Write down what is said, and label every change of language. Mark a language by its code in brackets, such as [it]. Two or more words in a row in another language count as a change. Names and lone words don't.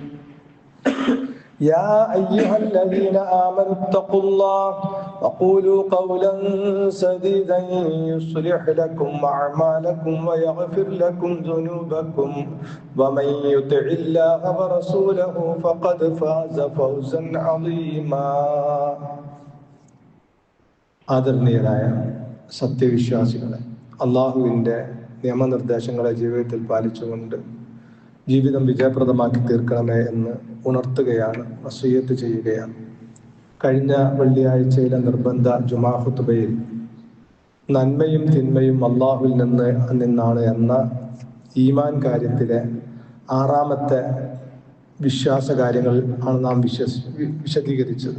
[ar] يا أيها الذين آمنوا اتقوا الله وقولوا قولا سديدا يصلح لكم أعمالكم ويغفر لكم ذنوبكم ومن يطع الله ورسوله فقد فاز فوزا عظيما [ml] ആദരണീയരായ സത്യവിശ്വാസികളെ, അള്ളാഹുവിൻ്റെ നിയമനിർദ്ദേശങ്ങളെ ജീവിതത്തിൽ പാലിച്ചുകൊണ്ട് ജീവിതം വിജയപ്രദമാക്കി തീർക്കണമേ എന്ന് ഉണർത്തുകയാണ്, വസിയ്യത്ത് ചെയ്യുകയാണ്. കഴിഞ്ഞ വെള്ളിയാഴ്ചയിലെ നിർബന്ധ ജുമാ ഖുതുബയിൽ നന്മയും തിന്മയും അള്ളാഹുവിൽ നിന്നാണ് എന്ന ഈമാൻ കാര്യത്തിലെ 6ാമത്തെ വിശ്വാസ കാര്യങ്ങൾ ആണ് നാം വിശദീകരിച്ചത്.